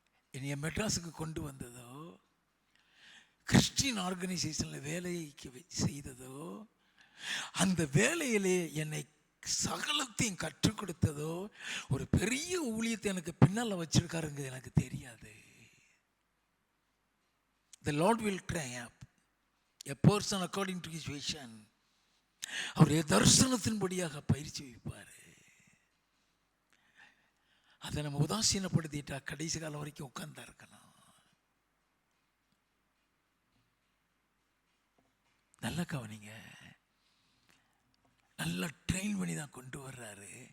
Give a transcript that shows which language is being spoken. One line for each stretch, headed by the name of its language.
Tamil: என்னைய மெட்ராஸுக்கு கொண்டு வந்ததோ, கிறிஸ்டியன் ஆர்கனைசேஷன்ல வேலைக்கு செய்ததோ, அந்த வேலையிலே என்னை சகலத்தையும் கற்றுக் கொடுத்ததோ, ஒரு பெரிய ஊழியத்தை எனக்கு பின்னால வச்சிருக்காருங்க எனக்கு தெரியாது.
English: The Lord will train up a person according to his vision.
Tamil: அவருடைய தரிசனத்தின்படியாக பயிற்சி வைப்பார். அதை நம்ம உதாசீனப்படுத்திட்டா கடைசி காலம் வரைக்கும் உட்கார்ந்தா இருக்கணும். நல்ல கவனிங்க. நல்லா ட்ரெயின் பண்ணி தான் கொண்டு வர்றாரு.